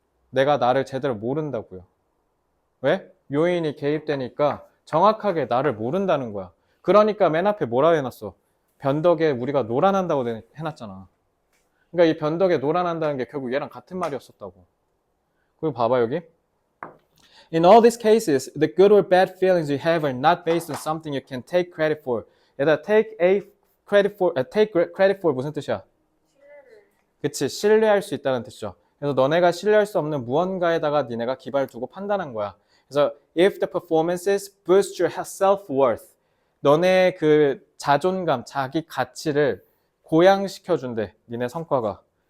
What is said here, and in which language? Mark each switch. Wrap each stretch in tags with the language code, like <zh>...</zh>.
<ko>내가 나를 제대로 모른다고요. 왜? 요인이 개입되니까 정확하게 나를 모른다는 거야. 그러니까 맨 앞에 뭐라 해놨어? 변덕에 우리가 노란한다고 해놨잖아. 그러니까 이 변덕에 노란한다는 게 결국 얘랑 같은 말이었었다고. 그리고 봐봐 여기.</ko> <en>In all these cases, the good or bad feelings you have are not based on something you can take credit for.</en> <ko>얘들아,</ko> <en>take credit for</en> <ko>무슨 뜻이야? 신뢰를 그치, 신뢰할 수 있다는 뜻이죠. 그래서 너네가 신뢰할 수 없는 무언가에다가 니네가 기반을 두고 판단한 거야. 그래서</ko> <en>if the performances boost your self-worth,</en> <ko>너네의 그 자존감, 자기 가치를 고양시켜준대, 니네 성과가.</ko>